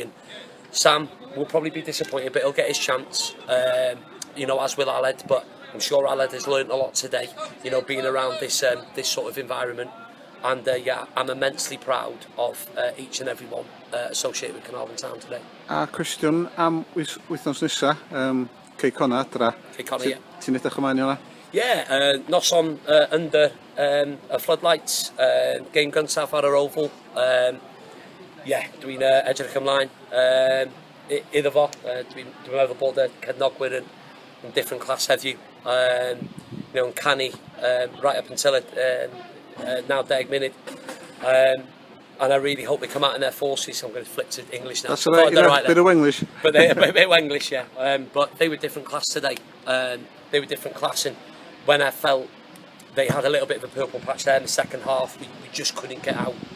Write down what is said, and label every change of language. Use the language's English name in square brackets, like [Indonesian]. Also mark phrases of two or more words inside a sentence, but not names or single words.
[English] And Sam will probably be disappointed, but he'll get his chance, you know, as will Aled. But I'm sure Aled has learnt a lot today, you know, being around this sort of environment. And yeah, I'm immensely proud of each and every one associated with Carnarvon Town today. [Welsh] Cwestiwn am wythnos nesa, Cei Connor adra. [English] Cei Connor, yeah. [Welsh] Ti'n edrych ymlaen i hwnna? Yeah, noson [English] under a floodlights, [Welsh] game gyntaf ar yr oval. Yeah, dwi'n edrych ymlaen iddo fo. Dwi'n meddwl bod y cydnogwyr yn [English] different class [Welsh] heddiw. [English] You know, [Welsh] yn canu [English] right up until now 10 minutes. And I really hope they come out in their forces. I'm going to flip to English now. That's all right, a bit of English. But a bit of English, yeah. But they were different class today. They were different class, and when I felt they had a little bit of a purple patch there in the second half, we just couldn't get out.